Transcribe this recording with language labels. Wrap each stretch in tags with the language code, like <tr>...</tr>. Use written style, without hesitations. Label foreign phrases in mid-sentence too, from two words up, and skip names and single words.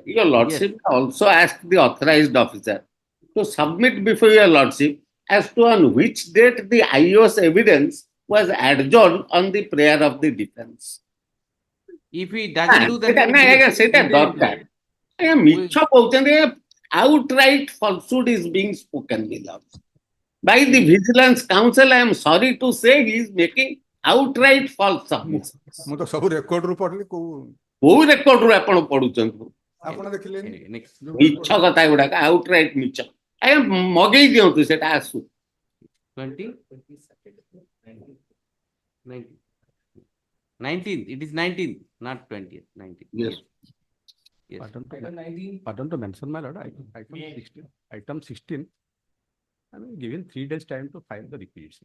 <en>Your lordship also asked the authorized officer to submit before your lordship as to on which date the IO's evidence was adjourned on the prayer of the defense. If he doesn't do that, outright falsehood is being spoken, my lords. By the Vigilance Council, I am sorry to say he is making outright false submissions.</en> <or>ମୁଁ ତ ସବୁ ରେକର୍ଡ ରୁ ପଢିଲି କୋଉ ରେକର୍ଡରୁ ଆପଣ ପଢୁଛନ୍ତି? ଆପଣ ଦେଖିଲେନି? ମିଛ କଥା ଗୁଡାକ ଆଉଟ୍ରାଇଟ୍ ମିଛ। ଆଜ୍ଞା ମଗେଇ ଦିଅନ୍ତୁ ସେଟା ଆସୁ।</or> <en>19th. It is 19th, not 20th. 19th. Yes. Yes. Pardon to mention, my lord, item 16. I mean, given 3 days time to file the requisition.</en>